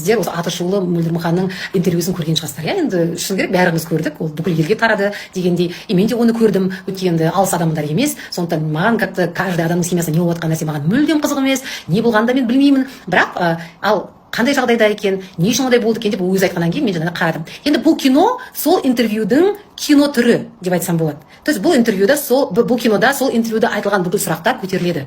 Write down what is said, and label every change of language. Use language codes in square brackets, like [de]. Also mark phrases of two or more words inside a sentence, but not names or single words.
[kk] сіздер осы атышулы Мөлдір Мұқанның интервьюсын көрген шығарсыздар. Иә, енді шыны керек бәріміз көрдік, ол бүкіл елге тарады дегендей. Мен де оны көрдім, өйткені алыс адамдар емес. Сондықтан маған [ru] как-то каждый [kk] адамның семьясында не болып жатқан нәрсе маған мүлдем қызық емес, не болғанын да мен білмеймін. Бірақ ал қандай жағдайда екен, не үшін ондай болды екен деп өзі айтқаннан кейін мен жаңа қарадым. Енді бұл кино сол интервьюдің кино түрі деп айтсам болады. [ru] То есть [kk] бұл кинода сол интервьюда айтылған бүкіл сұрақтар көтеріледі.